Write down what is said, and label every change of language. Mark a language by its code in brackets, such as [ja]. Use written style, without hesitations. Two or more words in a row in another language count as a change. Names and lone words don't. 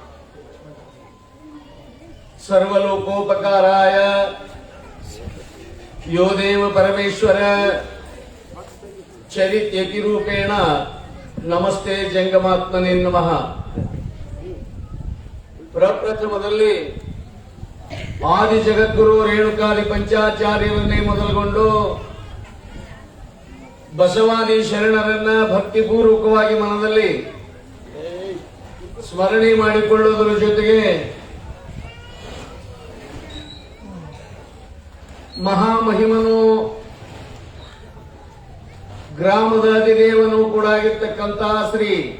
[sa] सर्वलोकोपकाराय यो देव परमेश्वर चरित्यति रूपेण नमस्ते जंगमात्मने नमः। [kn] ಪ್ರಪ್ರಥಮದಲ್ಲಿ ಆದಿ ಜಗದ್ಗುರು ರೇಣುಕಾದಿ ಪಂಚಾಚಾರ್ಯವನ್ನೇ ಮೊದಲುಗೊಂಡು ಬಸವಾದಿ ಶರಣರನ್ನ ಭಕ್ತಿಪೂರ್ವಕವಾಗಿ ಮನದಲ್ಲಿ ಸ್ಮರಣೆ ಮಾಡಿಕೊಳ್ಳುವುದರ ಜೊತೆಗೆ ಮಹಾಮಹಿಮನು ಗ್ರಾಮದ ಅಧಿದೇವನು ಕೂಡ ಆಗಿರ್ತಕ್ಕಂತಹ ಶ್ರೀ